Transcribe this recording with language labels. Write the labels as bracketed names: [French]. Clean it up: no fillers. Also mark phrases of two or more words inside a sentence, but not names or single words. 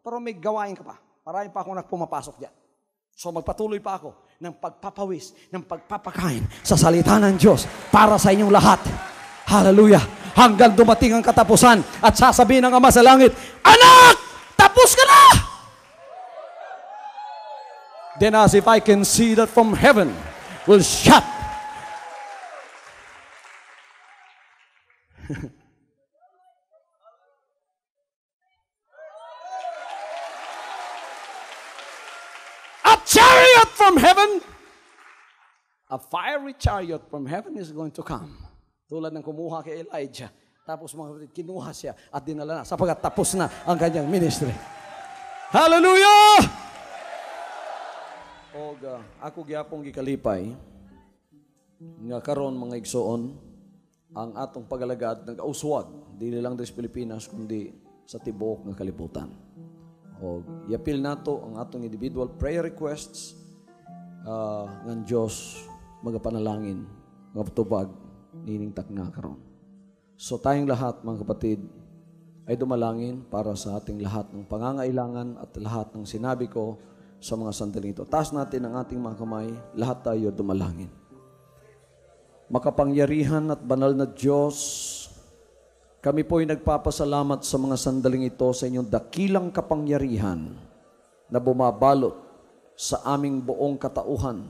[Filipino] Pero may gawain ka pa. Marami pa akong pumapasok dyan. So magpatuloy pa ako ng pagpapawis, ng pagpapakain sa salita ng Diyos para sa inyong lahat. Hallelujah! Hanggang dumating ang katapusan at sasabihin ng Ama sa langit, anak! Tapos ka na! [English] Then as if I can see that from heaven will shut. A chariot from heaven, a fiery chariot from heaven is going to come. [Filipino] Tulad ng kumuha kay Elijah. Tapos mga kapatid, kinuha siya at dinala na sapagat tapos na ang kanyang ministry. Hallelujah! [Cebuano] Ako gyapong gikalipay Nga karon mga igsoon, ang atong pagalagad nag-auswag, dili lang sa Pilipinas, kundi sa tibuok nga kalibutan. O iapil nato ang atong [English] individual prayer requests [Cebuano] ng Diyos magapanalangin, magpatubag, nining takna karon. [Filipino] So tayong lahat mga kapatid ay dumalangin para sa ating lahat ng pangangailangan at lahat ng sinabi ko sa mga sandaling ito. Taas natin ang ating mga kamay, lahat tayo dumalangin. Makapangyarihan at banal na Diyos, kami po ay nagpapasalamat sa mga sandaling ito sa inyong dakilang kapangyarihan na bumabalot sa aming buong katauhan.